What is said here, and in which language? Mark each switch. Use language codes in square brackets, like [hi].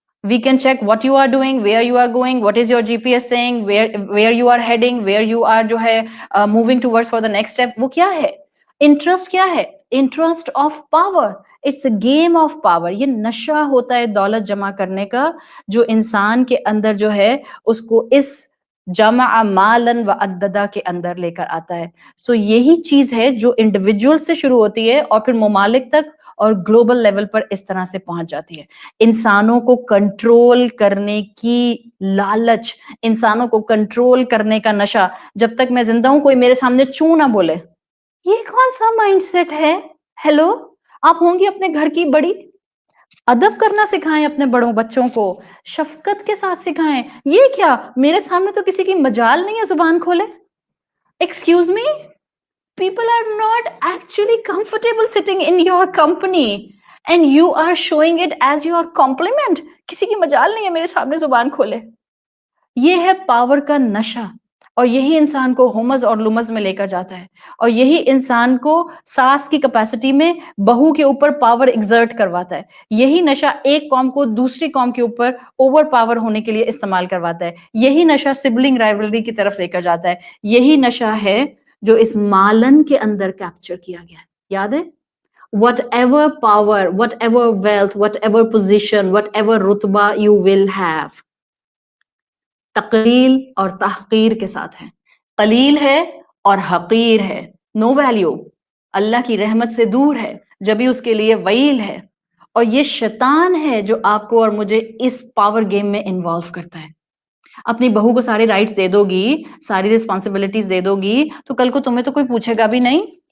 [en] We can check what you are doing, where you are going, what is your GPS saying, where you are heading, where you are [ur] جو ہے [en] moving towards for the next step. [ur] وہ کیا ہے؟ Interest کیا ہے؟ Interest of power. [en] It's a game of power. [ur] یہ نشہ ہوتا ہے دولت جمع کرنے کا, جو انسان کے اندر جو ہے اس کو اس جمع مالا وعددا کے اندر لے کر آتا ہے. سو یہی چیز ہے جو انڈیویجول سے شروع ہوتی ہے اور پھر ممالک تک اور گلوبل لیول پر اس طرح سے پہنچ جاتی ہے. انسانوں کو کنٹرول کرنے کی لالچ, انسانوں کو کنٹرول کرنے کا نشہ. جب تک میں زندہ ہوں کوئی میرے سامنے چوں نہ بولے. یہ کون سا مائنڈ سیٹ ہے؟ ہیلو, آپ ہوں گی اپنے گھر کی بڑی, ادب کرنا سکھائیں اپنے بڑوں بچوں کو, شفقت کے ساتھ سکھائیں. یہ کیا میرے سامنے تو کسی کی مجال نہیں ہے زبان کھولے. [en] excuse me, people are not actually comfortable sitting in your company and you are showing it as your compliment [ur] کسی کی مجال نہیں ہے میرے سامنے زبان کھولے. یہ ہے پاور کا نشہ، اور یہی انسان کو ہومز اور لمز میں لے کر جاتا ہے، اور یہی انسان کو ساس کی کیپیسٹی میں بہو کے اوپر پاور ایگزرٹ کرواتا ہے. یہی نشہ ایک قوم کو دوسری قوم کے اوپر اوور پاور ہونے کے لیے استعمال کرواتا ہے. یہی نشہ سبلنگ رائیولری کی طرف لے کر جاتا ہے. یہی نشہ ہے جو اس مالن کے اندر کیپچر کیا گیا ہے. یاد ہے؟ [en] whatever power, whatever wealth, whatever position, whatever رتبہ you will have, [ur] تقلیل اور تحقیر کے ساتھ ہے. قلیل ہے اور حقیر ہے، نو ویلیو، اللہ کی رحمت سے دور ہے، جبھی اس کے لیے ویل ہے. اور یہ شیطان ہے جو آپ کو اور مجھے اس پاور گیم میں انوالو کرتا ہے. اپنی بہو کو سارے رائٹس دے دو گی، ساری رسپانسبلٹیز دے دو گی، تو کل کو تمہیں تو کوئی پوچھے گا بھی نہیں.